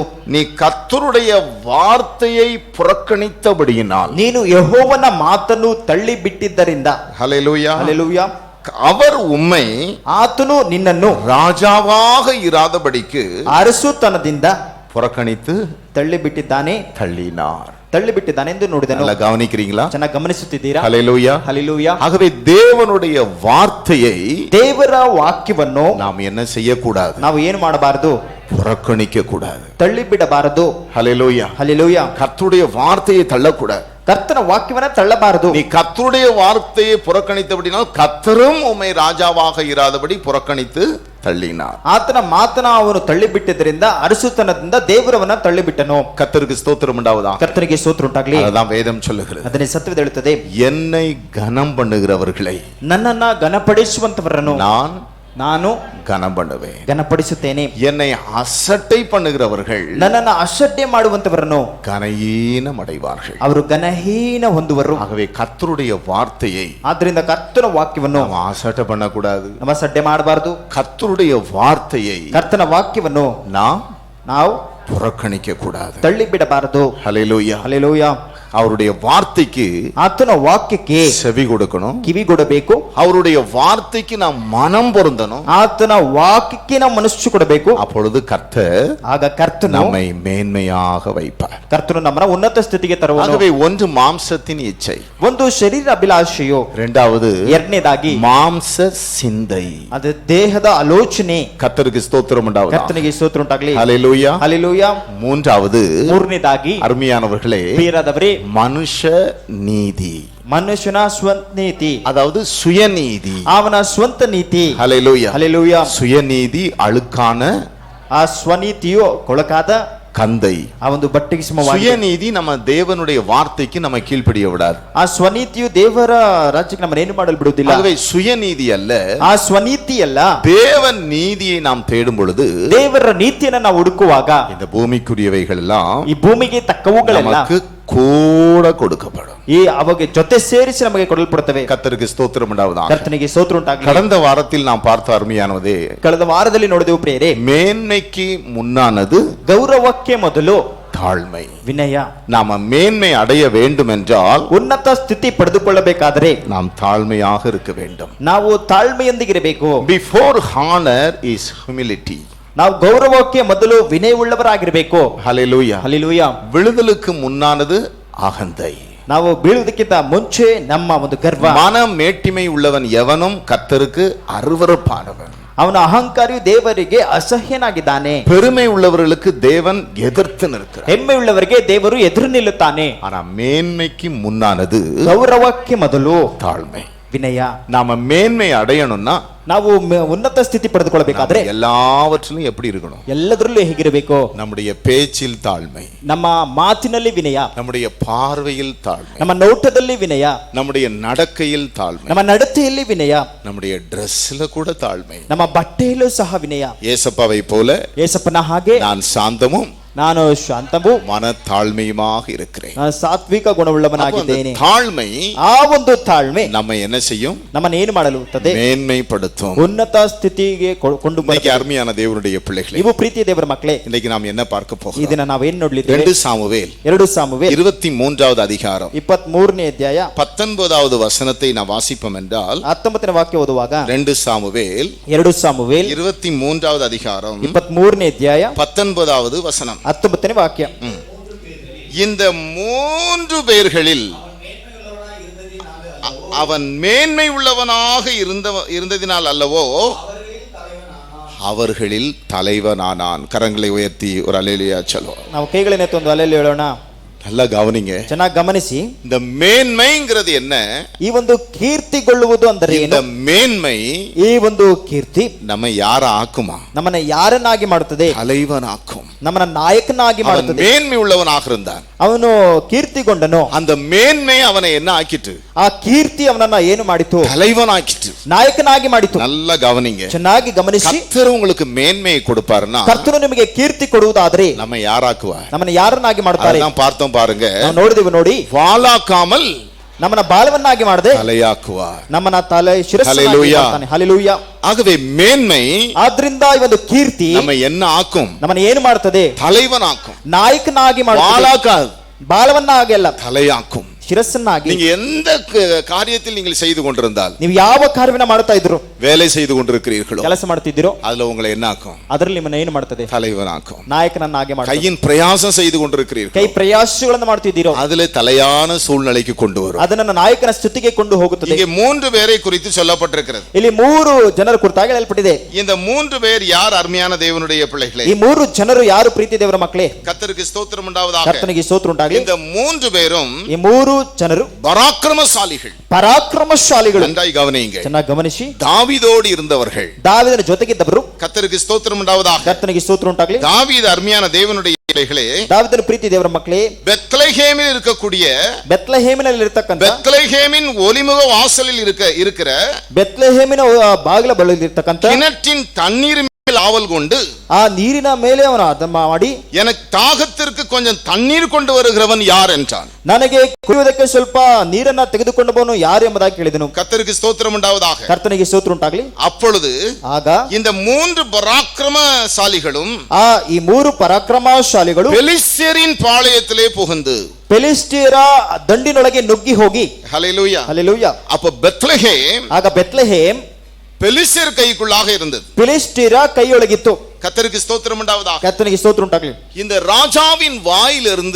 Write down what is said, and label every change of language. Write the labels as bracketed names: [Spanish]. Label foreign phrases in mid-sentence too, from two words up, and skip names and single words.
[Tamil] நீ கர்த்தருடைய வார்த்தையை புறக்கணித்தபடியினால், [Kannada] ನೀನು ಯೆಹೋವನ ಮಾತನ್ನು ತಳ್ಳಿ ಬಿಟ್ಟಿದ್ದರಿಂದ, [Tamil] ஹல்லேலூயா, [Kannada] ಹಲ್ಲೆಲೂಯಾ, [Tamil] அவர் உம்மை, [Kannada] ಆತನು ನಿನ್ನನ್ನು [Tamil] ராஜாவாக இராதபடிக்கு [Kannada] ಅರಸುತನದಿಂದ [Tamil] புறக்கணித்து [Kannada] ತಳ್ಳಿ ಬಿಟ್ಟಿದ್ದಾನೆ, [Tamil] தள்ளினார். [Kannada] ತಳ್ಳಿ ಬಿಟ್ಟಿದ್ದಾನೆ ಎಂದು ನೋಡಿದನು. [Tamil] நல்லா கவனிக்கிறீங்களா? [Kannada] ಚೆನ್ನಾಗಿ ಗಮನಿಸುತ್ತಿದ್ದೀರಾ? [Tamil] ஹல்லேலூயா, [Kannada] ಹಲ್ಲೆಲೂಯಾ. [Tamil] ஆகவே தேவனுடைய வார்த்தையை, [Kannada] ದೇವರ ವಾಕ್ಯವನ್ನು [Tamil] நாம் என்ன செய்யக்கூடாது? [Kannada] ನಾವು ಏನು ಮಾಡಬಾರದು? [Tamil] புறக்கணிக்க கூடாது. [Kannada] ತಳ್ಳಿಬಿಡಬಾರದು. [Tamil] ஹல்லேலூயா. [Kannada] ಹಲ್ಲೆಲೂಯಾ. [Tamil] கர்த்தருடைய வார்த்தையை தள்ளக்கூடாது. [Kannada] ಕರ್ತನ ವಾಕ್ಯವನ್ನ ತಳ್ಳಬಾರದು. [Tamil] நீ கர்த்தருடைய வார்த்தையை புறக்கணித்தபடினால் கர்த்தரும் உம்மை ராஜாவாக இராதபடி புறக்கணித்து தள்ளினார். [Kannada] ಆತನ ಮಾತನ್ನ ಅವನು ತಳ್ಳಿಬಿಟ್ಟಿದ್ದರಿಂದ ಅರಸುತನದಿಂದ ದೇವರವನ್ನ ತಳ್ಳಿಬಿಟ್ಟನು. [Tamil] கர்த்தருக்கு ஸ்தோத்திரம் உண்டாவதாக. [Kannada] ಕರ್ತನಿಗೆ ಸ್ತೋತ್ರ ಉಂಟಾಗಲಿ. [Tamil] அதான் வேதம் சொல்லுகிறது. [Kannada] ಅದನ್ನೇ ಸತ್ಯವೇದ ಹೇಳುತ್ತದೆ. [Tamil] என்னை கனம் பண்ணுகிறவர்களை [Kannada] ನನ್ನನ್ನ ಘನಪಡಿಸುವಂತವರನ್ನು ನಾನು [Tamil] கனம் பண்ணுவேன். [Kannada] ಘನಪಡಿಸುತ್ತೇನೆ. [Tamil] என்னை அசட்டை பண்ணுகிறவர்கள் [Kannada] ನನ್ನನ್ನ ಅಸಡ್ಡೆ ಮಾಡುವಂತವರನ್ನು [Tamil] கனஹீனம் அடைவார்கள். [Kannada] ಅವರು ಘನಹೀನ ಹೊಂದುವರು. [Tamil] ஆகவே கர்த்தருடைய வார்த்தையை [Kannada] ಆದ್ರಿಂದ ಕರ್ತನ ವಾಕ್ಯವನ್ನು [Tamil] நாம் அசட்டை பண்ணக்கூடாது. [Kannada] ನಾವು ಅಸಡ್ಡೆ ಮಾಡಬಾರದು. [Tamil] கர்த்தருடைய வார்த்தையை [Kannada] ಕರ್ತನ ವಾಕ್ಯವನ್ನು ನಾವು [Tamil] புறக்கணிக்க கூடாது. [Kannada] ತಳ್ಳಿಬಿಡಬಾರದು. [Tamil] ஹல்லேலூயா. [Kannada] ಹಲ್ಲೆಲೂಯಾ. [Tamil] அவருடைய வார்த்தைக்கு [Kannada] ಆತನ ವಾಕ್ಯಕ್ಕೆ [Tamil] செவி கொடுக்கணும். [Kannada] ಕಿವಿಗೊಡಬೇಕು. [Tamil] அவருடைய வார்த்தைக்கு நாம் மனம் பொருந்தணும். [Kannada] ಆತನ ವಾಕ್ಯಕ್ಕೆ ನಾವು ಮನಸ್ಸು ಕೊಡಬೇಕು. [Tamil] அப்பொழுது கர்த்தர் [Kannada] ಆಗ ಕರ್ತನು [Tamil] நம்மை மேன்மையாக வைப்பார். [Kannada] ಕರ್ತನು ನಮ್ಮನ್ನ ಉನ್ನತ ಸ್ಥಿತಿಗೆ ತರುವನು. [Tamil] ஆகவே ஒன்று மாம்சத்தின் இச்சை, [Kannada] ಒಂದು ಶರೀರ ಅಭಿಲಾಷೆಯು, [Tamil] இரண்டாவது [Kannada] ಎರಡನೇದಾಗಿ [Tamil] மாம்ச சிந்தை. [Kannada] ಅದು ದೇಹದ ಆಲೋಚನೆ. [Tamil] கர்த்தருக்கு ஸ்தோத்திரம் உண்டாவதாக. [Kannada] ಕರ್ತನಿಗೆ ಸ್ತೋತ್ರ ಉಂಟಾಗಲಿ. [Tamil] ஹல்லேலூயா. [Kannada] ಹಲ್ಲೆಲೂಯಾ. [Tamil] மூன்றாவது [Kannada] ಮೂರನೇದಾಗಿ [Tamil] அருமையானவர்களே [Kannada] ಪ್ರಿಯರಾದವರೇ, [Tamil] மனுஷ நீதி, [Kannada] ಮನುಷ್ಯನ ಸ್ವಂತ ನೀತಿ, [Tamil] அதாவது சுயநீதி. [Kannada] ಅವನ ಸ್ವಂತ ನೀತಿ. [Tamil] ஹல்லேலூயா. [Kannada] ಹಲ್ಲೆಲೂಯಾ. [Tamil] சுயநீதி அழுக்கான [Kannada] ಆ ಸ್ವನೀತಿಯು ಕೊಳಕಾದ [Tamil] கந்தை. [Kannada] ಆ ಒಂದು ಬಟ್ಟೆಗೆ ಸಮವಾಗಿದೆ. [Tamil] சுயநீதி நம்ம தேவனுடைய வார்த்தைக்கு நம்ம கீழ்ப்படிய விடாது. [Kannada] ಆ ಸ್ವನೀತಿಯು ದೇವರ ರಾಜ್ಯಕ್ಕೆ ನಮ್ಮನ್ನು ಏನು ಮಾಡಲು ಬಿಡುವುದಿಲ್ಲ. [Tamil] ஆகவே சுயநீதி அல்ல, [Kannada] ಆ ಸ್ವನೀತಿ ಅಲ್ಲ, [Tamil] தேவன் நீதியை நாம் தேடும் பொழுது [Kannada] ದೇವರ ನೀತಿಯನ್ನು ನಾವು ಹುಡುಕುವಾಗ [Tamil] இந்த பூமிக்குரியவைகள் எல்லாம் [Kannada] ಈ ಭೂಮಿಗೆ ತಕ್ಕವುಗಳೆಲ್ಲ [Tamil] நமக்கு கூட கொடுக்கப்படும். [Kannada] ಈ ಅವಾಗ ಜೊತೆ ಸೇರಿಸಿ ನಮಗೆ ಕೊಡಲ್ಪಡುತ್ತವೆ. [Tamil] கர்த்தருக்கு ஸ்தோத்திரம் உண்டாவதாக. [Kannada] ಕರ್ತನಿಗೆ ಸ್ತೋತ್ರ ಉಂಟಾಗಲಿ. [Tamil] கடந்த வாரத்தில் நாம் பார்த்த அருமையானதே, [Kannada] ಕಳೆದ ವಾರದಲ್ಲಿ ನೋಡಿದೆವು ಪ್ರಿಯರೇ, [Tamil] மேன்மைக்கு முன்னானது [Kannada] ಗೌರವಕ್ಕೆ ಮೊದಲು [Tamil] தாழ்மை. [Kannada] ವಿನಯ. [Tamil] நாம மேன்மை அடைய வேண்டும் என்றால் [Kannada] ಉನ್ನತ ಸ್ಥಿತಿ ಪಡೆದುಕೊಳ್ಳಬೇಕಾದರೆ [Tamil] நாம் தாழ்மையாக இருக்க வேண்டும். [Kannada] ನಾವು ತಾಳ್ಮೆಯೊಂದಿಗಿರಬೇಕು. [English] Before honor is humility. [Kannada] ನಾವು ಗೌರವಕ್ಕೆ ಮೊದಲು ವಿನಯವುಳ್ಳವರಾಗಿರಬೇಕು. [Tamil] ஹல்லேலூயா. [Kannada] ಹಲ್ಲೆಲೂಯಾ. [Tamil] விழுதலுக்கு முன்னானது அகந்தை. [Kannada] ನಾವು ಬೀಳುವುದಕ್ಕಿಂತ ಮುಂಚೆ ನಮ್ಮ ಒಂದು ಗರ್ವ. [Tamil] மன மேட்டிமை உள்ளவன் எவனும் கர்த்தருக்கு அருவருப்பானவன். [Kannada] ಅವನ ಅಹಂಕಾರಿಯು ದೇವರಿಗೆ ಅಸಹ್ಯನಾಗಿದ್ದಾನೆ. [Tamil] பெருமை உள்ளவர்களுக்கு தேவன் எதிர்த்து நிற்கிறார். [Kannada] ಹೆಮ್ಮೆಯುಳ್ಳವರಿಗೆ ದೇವರು ಎದುರು ನಿಲ್ಲುತ್ತಾನೆ. [Tamil] ஆனா மேன்மைக்கு முன்னானது [Kannada] ಗೌರವಕ್ಕೆ ಮೊದಲು [Tamil] தாழ்மை. [Kannada] ವಿನಯ. [Tamil] நாம மேன்மை அடையணும்னா [Kannada] ನಾವು ಉನ್ನತ ಸ್ಥಿತಿ ಪಡೆದುಕೊಳ್ಳಬೇಕಾದ್ರೆ [Tamil] எல்லாவற்றிலும் எப்படி இருக்கணும்? [Kannada] ಎಲ್ಲದರಲ್ಲೂ ಹೇಗಿರಬೇಕು? [Tamil] நம்முடைய பேச்சில் தாழ்மை, [Kannada] ನಮ್ಮ ಮಾತಿನಲ್ಲಿ ವಿನಯ, [Tamil] நம்முடைய பார்வையில் தாழ்மை, [Kannada] ನಮ್ಮ ನೋಟದಲ್ಲಿ ವಿನಯ, [Tamil] நம்முடைய நடக்கையில் தாழ்மை, [Kannada] ನಮ್ಮ ನಡತೆಯಲ್ಲಿ ವಿನಯ, [Tamil] நம்முடைய ட்ரெஸ்ல கூட தாழ்மை. [Kannada] ನಮ್ಮ ಬಟ್ಟೆಯಲ್ಲೂ ಸಹ ವಿನಯ. [Tamil] ஏசப்பாவை போல [Kannada] ಯೇಸಪ್ಪನ ಹಾಗೆ [Tamil] நான் சாந்தமும் [Kannada] ನಾನು ಶಾಂತವೂ [Tamil] மன தாழ்மையுமாக இருக்கிறேன். [Kannada] ನಾನು ಸಾತ್ವಿಕ ಗುಣವುಳ್ಳವನಾಗಿದ್ದೇನೆ. [Tamil] தாழ்மை [Kannada] ಆ ಒಂದು ತಾಳ್ಮೆ [Tamil] நம்ம என்ன செய்யும்? [Kannada] ನಮ್ಮನ್ನು ಏನು ಮಾಡಲುತ್ತದೆ? [Tamil] மேன்மைப்படுத்தும். [Kannada] ಉನ್ನತ ಸ್ಥಿತಿಗೆ ಕೊಂಡು [Tamil] இன்னைக்கு அருமையான தேவனுடைய பிள்ளைகளே, [Kannada] ನೀವು ಪ್ರೀತಿಯ ದೇವರ ಮಕ್ಕಳೇ, [Tamil] இன்னைக்கு நாம் என்ன பார்க்க போகிறோம்? [Kannada] ಇದನ್ನ ನಾವೇನ್ ನೋಡ್ಲಿದ್ದೇವೆ? [Tamil] 2 சாமுவேல் [Kannada] 2 ಸಾಮುವೇಲ್ [Tamil] 23வது அதிகாரம் [Kannada] 23ನೇ ಅಧ್ಯಾಯ [Tamil] 19வது வசனத்தை நாம் வாசிப்போம் என்றால், [Kannada] 19ನೇ ವಾಕ್ಯ ಓದುವಾಗ [Tamil] 2 சாமுவேல் [Kannada] 2 ಸಾಮುವೇಲ್ [Tamil] 23வது அதிகாரம் [Kannada] 23ನೇ ಅಧ್ಯಾಯ [Tamil] 19வது வசனம். [Kannada] 19ನೇ ವಾಕ್ಯ. [Tamil] இந்த 3 பேர்களில் அவன் மேன்மை உள்ளவனாக இருந்ததினால் அல்லவோ அவர்களில் தலைவனானான். கரங்களை உயர்த்தி ஒரு அல்லேலூயா சொல்லுவோம். [Kannada] ನಾವು ಕೈಗಳನ್ನೆತ್ತಿ ಒಂದು ಅಲೆಯಲ್ಲಿ ಹೇಳೋಣ. [Tamil] நல்லா கவனிங்க. [Kannada] ಚೆನ್ನಾಗಿ ಗಮನಿಸಿ. [Tamil] இந்த மேன்மைங்கிறது என்ன? [Kannada] ಈ ಒಂದು ಕೀರ್ತಿಗೊಳ್ಳುವುದು ಅಂದರೆ [Tamil] இந்த [Kannada] ಏನು? [Tamil] மேன்மை [Kannada] ಈ ಒಂದು ಕೀರ್ತಿ [Tamil] நம்ம யார ஆக்குமா? [Kannada] ನಮ್ಮನ್ನ ಯಾರನ್ನಾಗಿ ಮಾಡುತ್ತದೆ? [Tamil] தலைவனாக்கும். [Kannada] ನಮ್ಮನ್ನ ನಾಯಕನಾಗಿ [Tamil] அவன் [Kannada] ಮಾಡುತ್ತದೆ. [Tamil] மேன்மை உள்ளவனாக இருந்தான். [Kannada] ಅವನು ಕೀರ್ತಿಗೊಂಡನು. [Tamil] அந்த மேன்மை அவனை என்ன ஆக்கிட்டு? [Kannada] ಆ ಕೀರ್ತಿ ಅವನನ್ನ ಏನು ಮಾಡಿತು? [Tamil] தலைவனாக்கிட்டு. [Kannada] ನಾಯಕನಾಗಿ ಮಾಡಿತು. [Tamil] நல்லா கவனிங்க. [Kannada] ಚೆನ್ನಾಗಿ ಗಮನಿಸಿ. [Tamil] கர்த்தர் உங்களுக்கு மேன்மையை கொடுப்பாருன்னா [Kannada] ಕರ್ತನು ನಿಮಗೆ ಕೀರ್ತಿ ಕೊಡುವುದಾದರೆ [Tamil] நம்ம யாராக்குவா? [Kannada] ನಮ್ಮನ್ನ ಯಾರನ್ನಾಗಿ ಮಾಡುತ್ತಾರೆ? [Tamil] அதான் பார்த்தோம் பாருங்க. [Kannada] ನಾವು ನೋಡಿದೆವು ನೋಡಿ. [Tamil] வாளாக்காமல் [Kannada] ನಮ್ಮನ್ನ ಬಾಲವನ್ನಾಗಿ ಮಾಡದೆ [Tamil] தலையாக்குவார். [Kannada] ನಮ್ಮನ್ನ ತಲೆ ಶಿರಸ್ಸನ್ನಾಗಿ ಮಾಡ್ತಾನೆ. ಹಲ್ಲೆಲೂಯಾ. [Tamil] ஆகவே மேன்மை [Kannada] ಆದ್ರಿಂದ ಈ ಒಂದು ಕೀರ್ತಿ [Tamil] நம்ம என்ன ஆக்கும்? [Kannada] ನಮ್ಮನ್ನ ಏನು ಮಾಡುತ್ತದೆ? [Tamil] தலைவனாக்கும். [Kannada] ನಾಯಕನಾಗಿ ಮಾಡುತ್ತದೆ. [Tamil] வாளாக்காது, [Kannada] ಬಾಲವನ್ನಾಗಿ ಅಲ್ಲ, [Tamil] தலையாக்கும். [Kannada] ಶಿರಸ್ಸನ್ನಾಗಿ [Tamil] நீங்க எந்த காரியத்தில் நீங்கள் செய்து கொண்டிருந்தால், [Kannada] ನೀವು ಯಾವ ಕಾರ್ಯವನ್ನ ಮಾಡ್ತಾ ಇದ್ರು, [Tamil] வேலை செய்து கொண்டிருக்கிறீர்களோ, [Kannada] ಕೆಲಸ ಮಾಡ್ತಿದ್ದೀರೋ, [Tamil] அதுல உங்களை என்ன ஆக்கும்? [Kannada] ಅದರಲ್ಲಿ ನಿಮ್ಮನ್ನ ಏನು ಮಾಡ್ತದೆ? [Tamil] தலைவனாக்கும். [Kannada] ನಾಯಕನನ್ನಾಗಿ ಮಾಡ್ತದೆ. [Tamil] கையின் பிரயாசம் செய்து கொண்டிருக்கிறீர்கள், [Kannada] ಕೈ ಪ್ರಯಾಸಗಳನ್ನು ಮಾಡ್ತಿದ್ದೀರೋ, [Tamil] அதுல தலையான சூழ்நிலைக்கு கொண்டு வரும். [Kannada] ಅದನ್ನ ನಾಯಕನ ಸ್ಥಿತಿಗೆ ಕೊಂಡು ಹೋಗುತ್ತದೆ. [Tamil] இங்கே 3 பேரை குறித்து சொல்லப்பட்டிருக்கிறது. [Kannada] ಇಲ್ಲಿ 3 ಜನರ ಕುರಿತಾಗಿ ಹೇಳಲ್ಪಟ್ಟಿದೆ. [Tamil] இந்த 3 பேர் யார்? அருமையான தேவனுடைய பிள்ளைகளே, [Kannada] ಈ 3 ಜನರು ಯಾರು? ಪ್ರೀತಿ ದೇವರ ಮಕ್ಕಳೇ. [Tamil] கர்த்தருக்கு ஸ்தோத்திரம் உண்டாவதாக. [Kannada] ಕರ್ತನಿಗೆ ಸ್ತೋತ್ರ ಉಂಟಾಗಲಿ. [Tamil] இந்த 3 பேரும் [Kannada] ಈ 3 ಜನರು [Tamil] பராக்கிரமசாலிகள், [Kannada] ಪರಾಕ್ರಮಶಾಲಿಗಳು. [Tamil] நன்றாய் கவனியுங்க. [Kannada] ಚೆನ್ನಾಗಿ ಗಮನಿಸಿ. [Tamil] தாவீதோடு இருந்தவர்கள், [Kannada] ದಾವೀದನ ಜೊತೆಗಿದ್ದವರು. [Tamil] கர்த்தருக்கு ஸ்தோத்திரம் உண்டாவதாக. [Kannada] ಕರ್ತನಿಗೆ ಸ್ತೋತ್ರ ಉಂಟಾಗಲಿ. [Tamil] தாவீது அருமையான தேவனுடைய பிள்ளைகளே, [Kannada] ದಾವೀದನ ಪ್ರೀತಿ ದೇವರ ಮಕ್ಕಳೇ, [Tamil] பெத்லகேமில் இருக்கக்கூடிய, [Kannada] ಬೆತ್ಲೆಹೇಮಿನಲ್ಲಿ ಇರತಕ್ಕಂತ, [Tamil] பெத்லகேமின் ஒலிமுக வாசலில் இருக்கிற [Kannada] ಬೆತ್ಲೆಹೇಮಿನ ಬಾಗಿಲ ಬಳಿಯಲ್ಲಿ ಇರತಕ್ಕಂತ [Tamil] கிணற்றின் தண்ணீர் மேல் ஆவல் கொண்டு, [Kannada] ಆ ನೀರಿನ ಮೇಲೆ ಅವನು ಅದನ್ನ ಮಾಡಿ, [Tamil] எனக்கு தாகத்திற்கு கொஞ்சம் தண்ணீர் கொண்டு வருகிறவன் யார் என்றான். [Kannada] ನನಗೆ ಕುಡಿಯುವುದಕ್ಕೆ ಸ್ವಲ್ಪ ನೀರನ್ನ ತೆಗೆದುಕೊಂಡು ಬರುವವನು ಯಾರು ಎಂಬುದಾಗಿ ಕೇಳಿದನು. [Tamil] கர்த்தருக்கு ஸ்தோத்திரம் உண்டாவதாக. [Kannada] ಕರ್ತನಿಗೆ ಸ್ತೋತ್ರ ಉಂಟಾಗಲಿ. [Tamil] அப்பொழுது [Kannada] ಆಗ [Tamil] இந்த 3 பராக்கிரமசாலிகளும் [Kannada] ಈ 3 ಪರಾಕ್ರಮಶಾಲಿಗಳು [Tamil] பெலிஸ்தரின் பாளையத்திலே புகுந்து, [Kannada] ಫಿಲಿಸ್ಟಿಯರ ದಂಡಿನೊಳಗೆ ನುಗ್ಗಿ ಹೋಗಿ, [Tamil] ஹல்லேலூயா, [Kannada] ಹಲ್ಲೆಲೂಯಾ. [Tamil] அப்ப பெத்லகேம் [Kannada] ಆಗ ಬೆತ್ಲೆಹೇಮ್ [Tamil] பெலிஸ்தர் கைக்குள்ளாக இருந்தது. [Kannada] ಫಿಲಿಸ್ಟಿಯರ ಕೈಯೊಳಗಿತ್ತು. [Tamil] கர்த்தருக்கு ஸ்தோத்திரம் உண்டாவதாக. [Kannada] ಕರ್ತನಿಗೆ ಸ್ತೋತ್ರ ಉಂಟಾಗಲಿ. [Tamil] இந்த ராஜாவின் வாயிலிருந்து